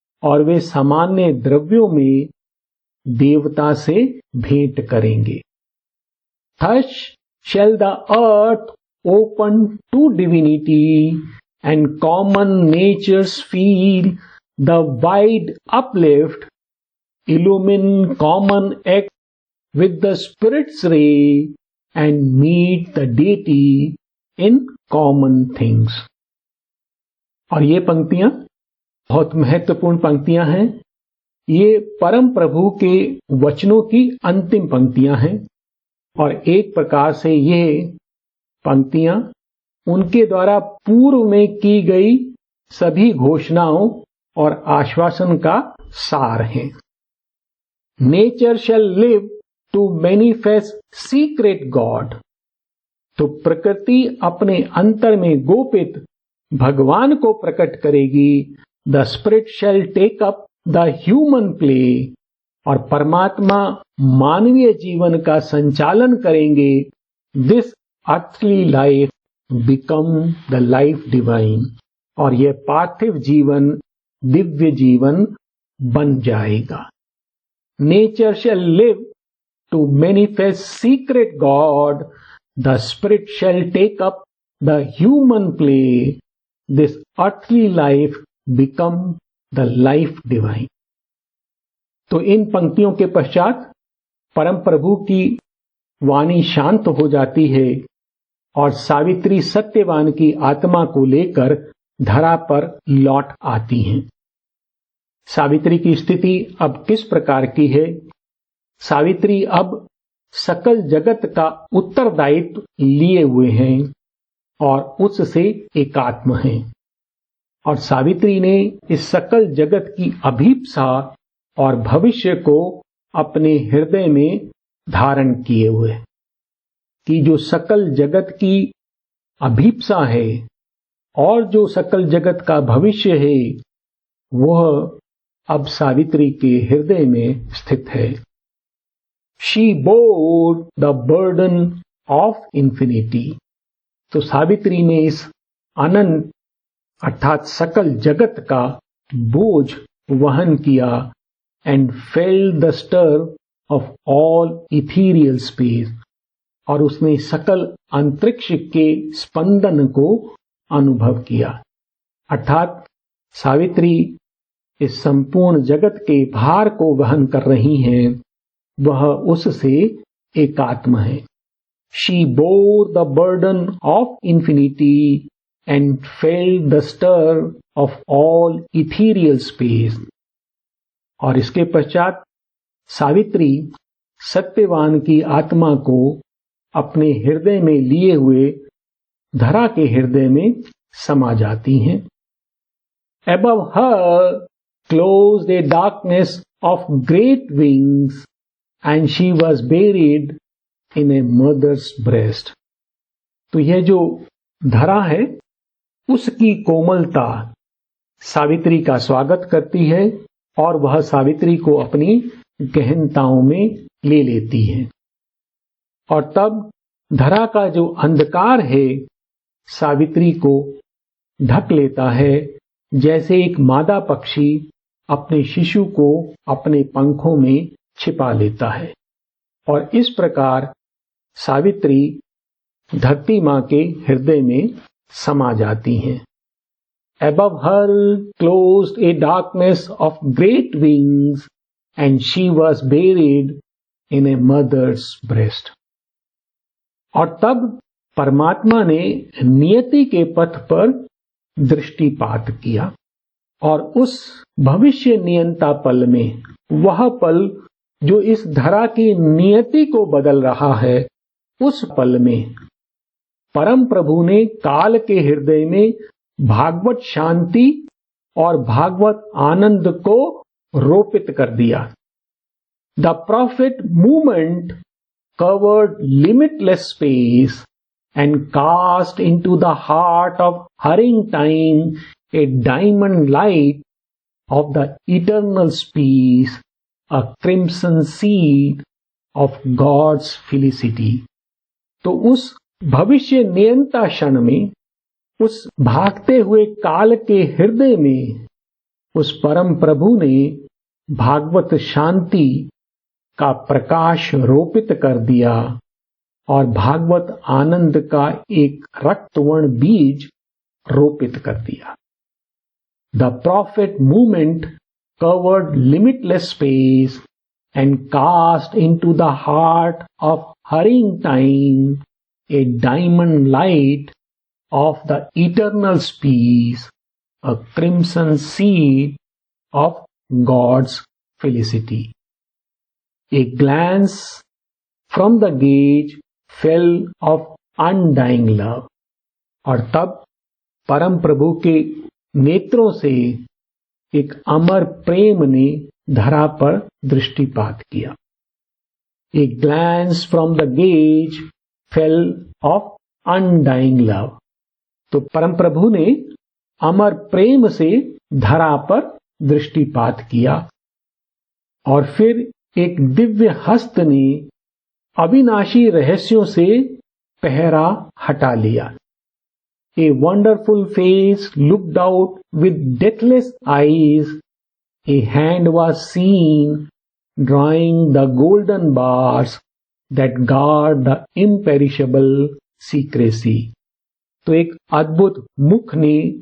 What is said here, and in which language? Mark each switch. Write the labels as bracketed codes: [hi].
[hi] और वे सामान्य द्रव्यों में देवता से भेंट करेंगे। [en] Thus shall the earth open to divinity and common natures feel the wide uplift. Illumine common act with the spirit's ray and meet the deity in common things। [hi] और ये पंक्तियां बहुत महत्वपूर्ण पंक्तियां हैं। ये परम प्रभु के वचनों की अंतिम पंक्तियां हैं और एक प्रकार से ये पंक्तियां उनके द्वारा पूर्व में की गई सभी घोषणाओं और आश्वासन का सार हैं। [en] Nature shall live to manifest secret God. [hi] तो प्रकृति अपने अंतर में गोपित भगवान को प्रकट करेगी। [en] The spirit shall take up the human play. [hi] और परमात्मा मानवीय जीवन का संचालन करेंगे। [en] This earthly life become the life divine. [hi] और यह पार्थिव जीवन दिव्य जीवन बन जाएगा। [en] Nature shall live to manifest secret God, the spirit shall take up the human play, this earthly life become the life divine। [hi] तो इन पंक्तियों के पश्चात परम प्रभु की वाणी शांत हो जाती है और सावित्री सत्यवान की आत्मा को लेकर धरा पर लौट आती हैं। सावित्री की स्थिति अब किस प्रकार की है? सावित्री अब सकल जगत का उत्तरदायित्व लिए हुए हैं और उससे एकात्म हैं, और सावित्री ने इस सकल जगत की अभीप्सा और भविष्य को अपने हृदय में धारण किए हुए कि जो सकल जगत की अभीप्सा है और जो सकल जगत का भविष्य है वह अब सावित्री के हृदय में स्थित है। [en] She bore the burden of infinity। [hi] तो सावित्री ने इस अनंत अर्थात सकल जगत का बोझ वहन किया [en] and felt the stir of all ethereal space, [hi] और उसने सकल अंतरिक्ष के स्पंदन को अनुभव किया। अर्थात सावित्री इस संपूर्ण जगत के भार को वहन कर रही हैं, वह उससे एकात्म है। [en] She bore the burden of infinity and felt the stir of all ethereal space। [hi] और इसके पश्चात सावित्री सत्यवान की आत्मा को अपने हृदय में लिए हुए धरा के हृदय में समा जाती हैं। [en] Above her closed a darkness of great wings and she was buried in a mother's breast। [hi] तो यह जो धरा है उसकी कोमलता सावित्री का स्वागत करती है और वह सावित्री को अपनी गहनताओं में ले लेती है। और तब धरा का जो अंधकार है सावित्री को ढक लेता है, जैसे एक मादा पक्षी अपने शिशु को अपने पंखों में छिपा लेता है। और इस प्रकार सावित्री धरती मां के हृदय में समा जाती हैं। [en] Above her closed a darkness of great wings and she was buried in a mother's breast। [hi] और तब परमात्मा ने नियति के पथ पर दृष्टिपात किया और उस भविष्य नियंता पल में, वह पल जो इस धरा की नियति को बदल रहा है, उस पल में परम प्रभु ने काल के हृदय में भागवत शांति और भागवत आनंद को रोपित कर दिया। [en] The prophet movement covered limitless space and cast into the heart of hurrying time a diamond light of the eternal peace, a crimson seed of God's felicity। [hi] तो उस भविष्य नियंता क्षण में, उस भागते हुए काल के हृदय में, उस परम प्रभु ने भागवत शांति का प्रकाश रोपित कर दिया और भागवत आनंद का एक रक्तवर्ण बीज रोपित कर दिया। [en] The prophet movement covered limitless space and cast into the heart of hurrying time a diamond light of the eternal peace, a crimson seed of God's felicity. A glance from the gauge fell of undying love। [hi] और तब परम प्रभु के नेत्रों से एक अमर प्रेम ने धरा पर दृष्टिपात किया। [en] A glance from the gauge fell of undying love। [hi] तो परम प्रभु ने अमर प्रेम से धरा पर दृष्टिपात किया और फिर एक दिव्य हस्त ने अविनाशी रहस्यों से पहरा हटा लिया। [en] A wonderful face looked out with deathless eyes. A hand was seen drawing the golden bars that guard the imperishable secrecy। [hi] तो एक अद्भुत मुख ने